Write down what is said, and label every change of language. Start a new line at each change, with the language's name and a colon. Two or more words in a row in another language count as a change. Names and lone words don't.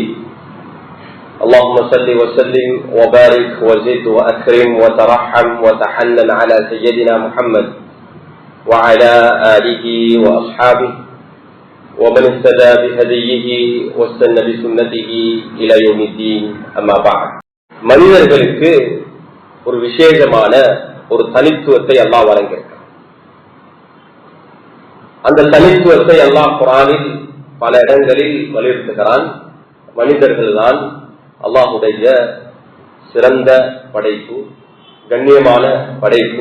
Arabic: اللهم صل وسلم وبارك وزد واكرم وترحم وتحنن على سيدنا محمد وعلى آله واصحابه ومن اهتدى بهديه واستنى بسنته الى يوم الدين. اما بعد.
Tamil: மனிதர்களுக்கு ஒரு விசேஷமான ஒரு தனித்துவத்தை அல்லாஹ் வழங்கியிருக்கிறார். அந்த தனித்துவத்தை அல்லாஹ் குர்ஆனில் பல இடங்களில் வலியுறுத்துகிறான். மனிதர்கள் தான் அல்லாஹுடைய சிறந்த படைப்பு, கண்ணியமான படைப்பு.